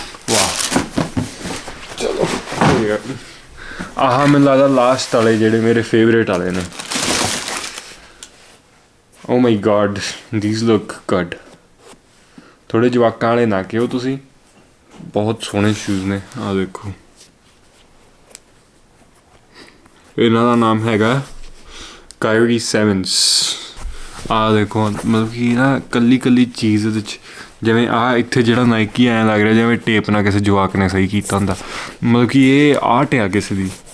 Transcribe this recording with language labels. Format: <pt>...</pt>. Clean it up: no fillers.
<pa>ਵਾਹ, ਚਲੋ ਆਹ ਮੈਨੂੰ ਲੱਗਦਾ ਲਾਸਟ ਵਾਲੇ ਜਿਹੜੇ ਮੇਰੇ ਫੇਵਰੇਟ ਵਾਲੇ ਨੇ।</pa> <en>Oh my god, these look good.</en> <pa>ਥੋੜ੍ਹੇ ਜਵਾਕਾਂ ਵਾਲੇ ਨਾ ਕਿਹੋ ਤੁਸੀਂ, ਬਹੁਤ ਸੋਹਣੇ ਸ਼ੂਜ਼ ਨੇ। ਆਹ ਦੇਖੋ, ਇਹਨਾਂ ਦਾ ਨਾਮ ਹੈਗਾ Kyrie 7s। ਆਹ ਦੇਖੋ, ਮਤਲਬ ਕਿ ਨਾ ਇਕੱਲੀ ਚੀਜ਼ ਇਹਦੇ 'ਚ, ਜਿਵੇਂ ਆਹ ਇੱਥੇ ਜਿਹੜਾ ਨਾਈਕੀ ਐਂ ਲੱਗ ਰਿਹਾ ਜਿਵੇਂ ਟੇਪ ਨਾਲ ਕਿਸੇ ਜਵਾਕ ਨੇ ਸਹੀ ਕੀਤਾ ਹੁੰਦਾ, ਮਤਲਬ ਕਿ ਇਹ ਆਰਟ ਆ ਕਿਸੇ ਦੀ।</pa>